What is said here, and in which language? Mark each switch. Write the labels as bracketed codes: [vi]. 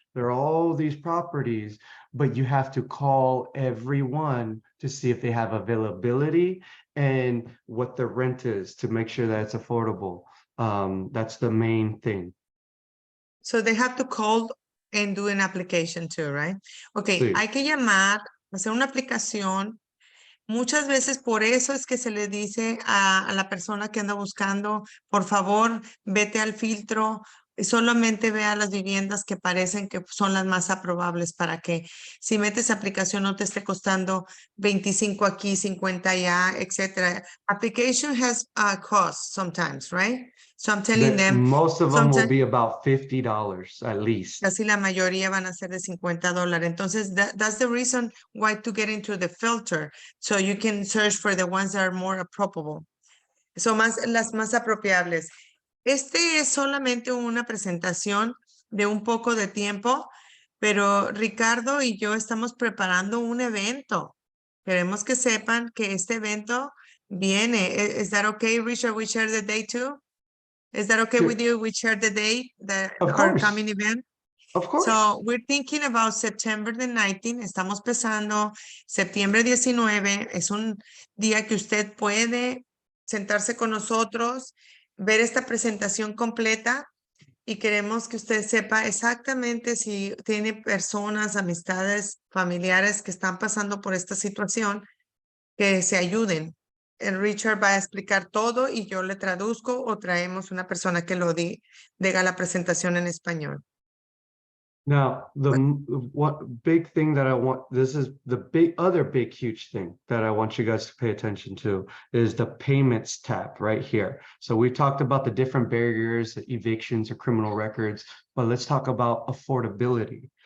[en] There are all these properties, but you have to call everyone to see if they have availability and what the rent is to make sure that it's affordable. That's the main thing. So they have to call and do an application too, right? Okay, [es] Sí. hay que llamar, hacer una aplicación. Muchas veces por eso es que se le dice a la persona que anda buscando, por favor, vete al filtro, solamente vea las viviendas que parecen que son las más aprobables para que si metes aplicación no te esté costando 25 aquí, 50 allá, etcétera. [en] Application has a cost sometimes, right? So I'm telling them, Most of them will sometimes be about $50 at least. [es] casi la mayoría van a ser de $50. Entonces, [en] that's the reason why to get into the filter. So you can search for the ones that are more appropriate. [es] Son las más apropiables. Este es solamente una presentación de un poco de tiempo, pero Ricardo y yo estamos preparando un evento. Queremos que sepan que este evento viene. [en] Is that okay, Richard? We share the day too? Is that okay Sure. with you? We share the date, Of our course. coming event? Of course. So we're thinking about September the 19th. [es] Estamos pensando septiembre 19. Es un día que usted puede sentarse con nosotros, ver esta presentación completa y queremos que usted sepa exactamente si tiene personas, amistades, familiares que están pasando por esta situación, que se ayuden. El Richard va a explicar todo y yo le traduzco o traemos una persona que lo diga la presentación en español. [en] Now, what big thing that I want, this is the other big huge thing that I want you guys to pay attention to is the payments tab right here. So we talked about the different barriers, evictions or criminal records, but let's talk about affordability.